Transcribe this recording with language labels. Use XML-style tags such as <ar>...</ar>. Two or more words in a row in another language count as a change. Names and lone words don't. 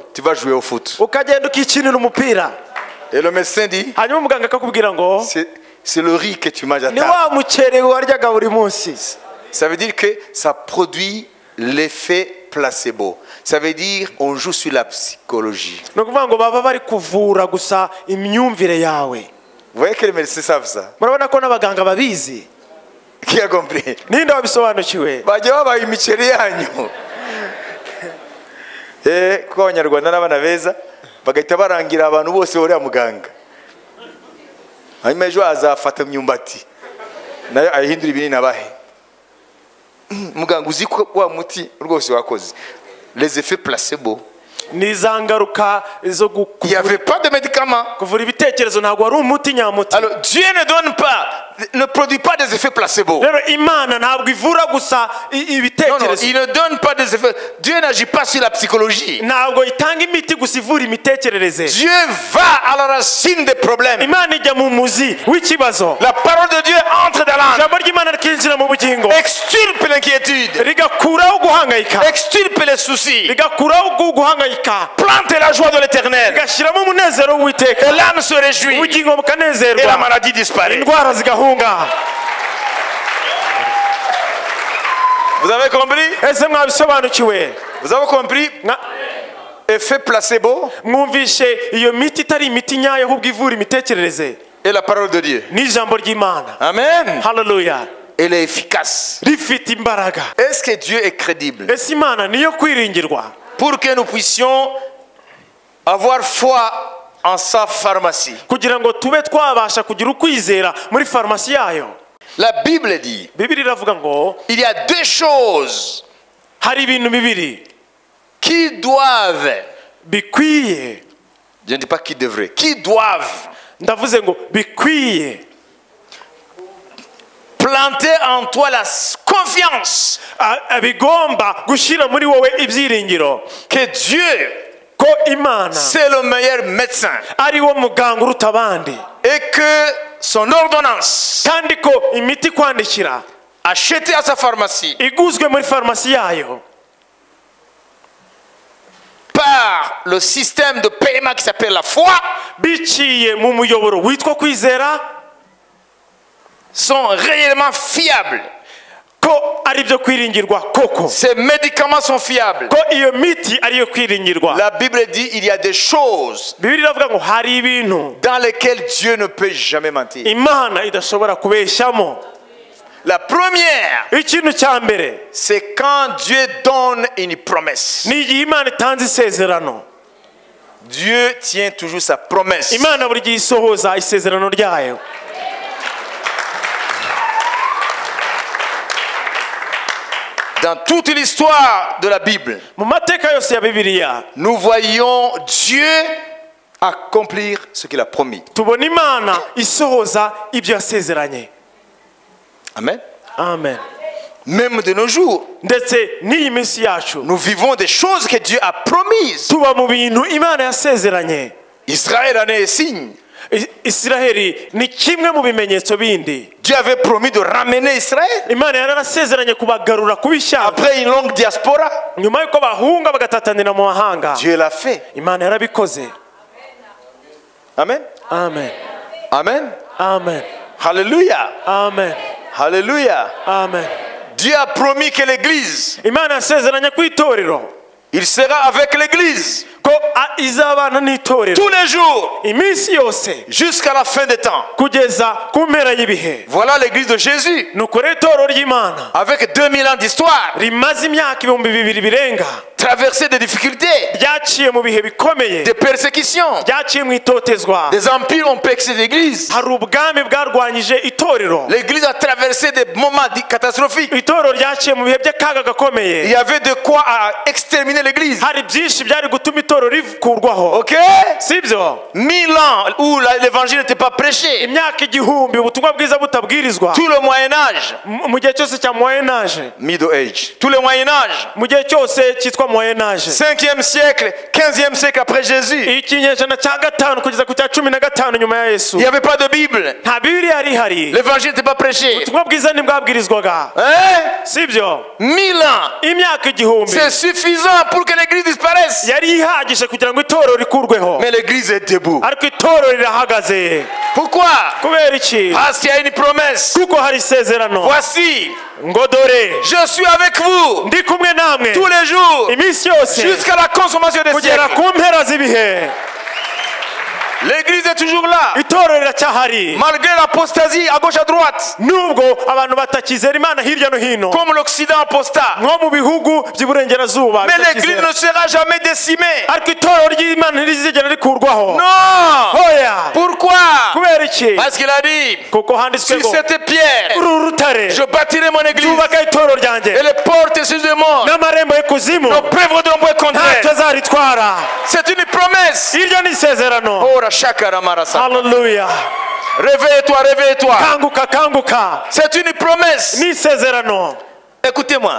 <fr>tu vas jouer au foot.</fr> <rw>ukagenda ukikinira umupira.</rw> <fr>Et le médecin dit,</fr> <rw>Hanyuma umuganga akakubwira ngo</rw> <fr>c'est le riz que tu manges à</fr> <rw>ni</rw> <fr>table.</fr> <rw>wa muceri waryaga buri munsi.</rw> <fr>Ça veut dire que ça produit l'effet placebo. Ça veut dire on joue sur la psychologie.</fr> <rw>Ni ukuvuga ngo baba bari kuvura gusa imyumvire yawe.</rw> <fr>Vous voyez que les médecins savent ça.</fr> <rw>Murabona ko n'abaganga babizi.</rw> <fr>Qui a compris?</fr> <rw>Ninde wabisobanukiwe? Bajya babaha imiceri yanyu. Kuko abanyarwanda n'abana beza bagahita barangira abantu bose uriya muganga. Hanyuma ejo azafata imyumbati nayo ayihindura ibinini abahe. Muganga uzi ko wa muti rwose wakoze.</rw> <fr>Les effets placebo.</fr> <rw>Ni za ngaruka zo</rw> <fr>Il n'y avait pas de médicament.</fr> <rw>kuvura ibitekerezo, ntabwo wari umuti nyamuti.</rw> <fr>Alors Dieu ne produit pas des effets placebo.</fr> <rw>Rero Imana ntabwo ivura gusa</rw> <fr>Non,</fr> <rw>ibitekerezo.</rw> <fr>il ne donne pas des effets. Dieu n'agit pas sur la psychologie.</fr> <rw>Ntabwo itanga imiti gusa ivura imitekerereze.</rw> <fr>Dieu va à la racine des problèmes.</fr> <rw>Imana ijya mu muzi w'ikibazo.</rw> <fr>La parole de Dieu entre dans l'âme.</fr> <rw>Ijambo ry'Imana rikinjira mu bugingo,</rw> <fr>Extirpe l'inquiétude.</fr> <rw>rigakuraho guhangayika,</rw> <fr>Extirpe les soucis.</fr> <rw>rigakuraho guhangayika,</rw> <fr>Plante la joie de l'éternel.</fr> <rw>rigashyiramo umunezero</rw> <fr>Et</fr> <rw>w'Uwiteka,</rw> <fr>l'âme se réjouit.</fr> <rw>ubugingo</rw> <fr>Et la</fr> <rw>bukanezerwa,</rw> <fr>maladie disparaît.</fr> <rw>indwara zigahunga.</rw> <fr>Vous avez compris?</fr> <rw>Ese mwabisobanukiwe?</rw> <fr>Vous avez compris? Effet placebo</fr> <rw>Mwumvishe iyo miti itari imiti nyayo ahubwo ivura imitekerereze</rw> <fr>et la parole de Dieu.</fr> <rw>n'ijambo ry'Imana. Amen. Haleluya.</rw> <fr>Elle est efficace.</fr> <rw>Rifite imbaraga.</rw> <fr>Est-ce que Dieu est crédible?</fr> <rw>Ese Imana niyo kwiringirwa?</rw> <fr>pour que nous puissions avoir foi en sa pharmacie.</fr> <rw>kugira ngo tube twabasha kugira ukwizera muri farumasi yayo.</rw> <fr>La Bible dit,</fr> <rw>Bibiliya iravuga ngo</rw> <fr>il y a deux choses</fr> <rw>hari ibintu bibiri</rw> <fr>qui doivent,</fr> <rw>bikwiye,</rw> <fr>je ne dis pas qui devraient, qui doivent</fr> <rw>ndavuze ngo bikwiye</rw> <fr>planter en toi la confiance</fr> <rw>bigomba gushyira muri wowe ibyiringiro</rw> <fr>que Dieu,</fr> <rw>ko Imana</rw> <fr>c'est le meilleur médecin</fr> <rw>ari wo muganga uruta abandi,</rw> <fr>et que son ordonnance</fr> <rw>kandi ko imiti kwandikira</rw> <fr>achetée à sa pharmacie</fr> <rw>iguzwe muri farumasi yayo</rw> <fr>par le système de paiement qui s'appelle la foi</fr> <rw>biciye mu muyoboro witwa kwizera</rw> <fr>sont réellement fiables.</fr> <rw>ko ari byo kwiringirwa koko,</rw> <fr>Ces médicaments sont fiables.</fr> <rw>ko iyo miti ariyo kwiringirwa.</rw> <fr>La Bible dit il y a des choses</fr> <rw>Bibiliya iravuga ngo hari ibintu</rw> <fr>dans lesquelles Dieu ne peut jamais mentir.</fr> <rw>Imana idashobora kubeshyamo.</rw> <fr>La première,</fr> <rw>Ikintu cya mbere</rw> <fr>c'est quand Dieu donne une promesse.</fr> <rw>ni igihe Imana itanze isezerano.</rw> <fr>Dieu tient toujours sa promesse.</fr> <rw>Imana buri gihe isohoza isezerano ryayo.</rw> <fr>Dans toute l'histoire de la Bible,</fr> <rw>Mu mateka yose ya Bibiliya</rw> <fr>nous voyons Dieu accomplir ce qu'il a promis.</fr> <rw>tubona Imana isohoza ibyo yasezeranye. Amen. Amen.</rw> <fr>Même de nos jours,</fr> <rw>Ndetse n'iyi minsi yacu</rw> <fr>nous vivons des choses que Dieu a promises.</fr> <rw>tuba mu bintu Imana yasezeranye.</rw> <fr>Israël en est un signe.</fr> <rw>Isiraheli ni kimwe mu bimenyetso bindi.</rw> <fr>Dieu avait promis de ramener Israël</fr> <rw>Imana yarasezeranye kubagarura kubishyanga</rw> <fr>après une longue diaspora.</fr> <rw>nyuma yuko bahunga bagatatanira mu mahanga.</rw> <fr>Dieu l'a fait.</fr> <rw>Imana yarabikoze. Amen. Amen. Amen. Amen. Alléluia. Amen. Alléluia. Amen.</rw> <fr>Dieu a promis que l'Église,</fr> <rw>Imana yasezeranye ku itorero</rw> <fr>il sera avec l'Église</fr> <rw>ko izabana n'itorero</rw> <fr>tous les jours</fr> <rw>iminsi yose</rw> <fr>jusqu'à la fin des temps.</fr> <rw>kugeza ku mpera y'ibihe.</rw> <fr>Voilà l'Église de Jésus</fr> <rw>nuko rero itorero ry'Imana</rw> <fr>avec 2000 ans d'histoire,</fr> <rw>rimaze imyaka 2000 birenga</rw> <fr>traversé des difficultés,</fr> <rw>ryaciye mu bihe bikomeye,</rw> <fr>des persécutions.</fr> <rw>ryaciye mu itotezwa.</rw> <fr>Des empires ont persécuté l'Église.</fr> <rw>Hari ubwami bwarwanyije itorero.</rw> <fr>L'Église a traversé des moments catastrophiques.</fr> <rw>Itorero ryaciye mu bihe by'akaga</rw> <fr>Il</fr> <rw>gakomeye.</rw> <fr>y avait de quoi à exterminer l'Église.</fr> <rw>Hari byinshi byari gutuma itorero rikurwaho.</rw> <fr>Ok?</fr> <rw>Sibyo?</rw> <fr>1000 ans où l'évangile n'était pas prêché.</fr> <rw>Imyaka igihumbi ubutumwa bwiza butabwirizwa.</rw> <fr>Tout le Moyen-Âge.</fr> <rw>Mu gihe cyose cya Moyen Age.</rw> <en>Middle Age.</en> <fr>Tout le Moyen-Âge.</fr> <rw>Mu gihe cyose cyitwa Moyen Age.</rw> <fr>5e siècle, 15e siècle après Jésus.</fr> <rw>Ikinyejana cya gatanu kugeza ku cya 15 nyuma ya Yesu.</rw> <fr>Il n'y avait pas de Bible.</fr> <rw>Nta Bibiliya yari ihari.</rw> <fr>L'évangile n'était pas prêché.</fr> <rw>Ubutumwa bwiza ntibwabwirizwaga.</rw> <fr>Hein?</fr> <rw>Sibyo?</rw> <fr>1000 ans.</fr> <rw>Imyaka igihumbi</rw> <fr>C'est suffisant pour que l'Église disparaisse.</fr> <rw>yari ihagije kugira ngo itorero rikurweho.</rw> <fr>Mais l'Église est debout.</fr> <rw>Ariko itorero rirahagaze.</rw> <fr>Pourquoi?</fr> <rw>Kubera iki?</rw> <fr>Parce qu'il y a une promesse.</fr> <rw>Kuko hari isezerano.</rw> <fr>Voici,</fr> <rw>Ngo dore</rw> <fr>je suis avec vous</fr> <rw>ndi kumwe namwe</rw> <fr>tous les jours</fr> <rw>iminsi yose</rw> <fr>jusqu'à la consommation des</fr> <rw>kugera</rw> <fr>siècles.</fr> <rw>ku mpera z'ibihe.</rw> <fr>L'Église est toujours là.</fr> <rw>Itorero riracyahari</rw> <fr>Malgré l'apostasie à gauche à droite.</fr> <rw>nubwo abantu batakizera Imana hirya no hino,</rw> <fr>Comme l'Occident apostat.</fr> <rw>nko mu bihugu by'iburengerazuba</rw> <fr>Mais l'Église</fr> <rw>bitakizera.</rw> <fr>ne sera jamais décimée.</fr> <rw>Ariko itorero ry'Imana ntirizigera rikurwaho.</rw> <fr>Non.</fr> <rw>Hoya.</rw> <fr>Pourquoi?</fr> <rw>Kubera iki?</rw> <fr>Parce qu'il a dit,</fr> <rw>Kuko handitswe</rw> <fr>sur</fr> <rw>ngo</rw> <fr>cette pierre,</fr> <rw>uru rutare</rw> <fr>je bâtirai mon église.</fr> <rw>zubaka itorero ryanjye</rw> <fr>Et les portes sur le monde</fr> <rw>n'amarembo y'ikuzimu</rw> <fr>ne peuvent point contre</fr> <rw>ntacyo</rw> <fr>elle.</fr> <rw>azaritwara.</rw> <fr>C'est une promesse.</fr> <rw>Iryo ni isezerano. Oh, Rashakara Marasa. Haleluya.</rw> <fr>Réveille-toi, réveille-toi.</fr> <rw>Kanguka kanguka.</rw> <fr>C'est une promesse.</fr> <rw>Ni isezerano.</rw> <fr>Écoutez-moi.</fr>